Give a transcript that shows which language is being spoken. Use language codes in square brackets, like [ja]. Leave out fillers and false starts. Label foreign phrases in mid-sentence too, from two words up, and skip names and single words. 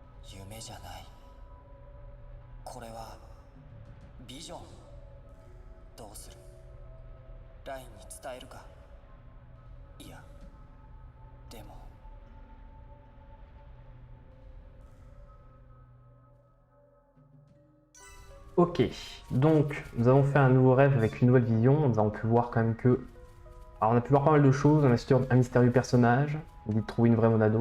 [ja] 夢じゃない。これはビジョン。どうする？ラインに伝えるか？いや、でも。 [fr] Ok, donc nous avons fait un nouveau rêve avec une nouvelle vision. Nous avons pu voir quand même que. Alors, on a pu voir pas mal de choses, un mystérieux personnage, on dit de trouver une vraie Monado.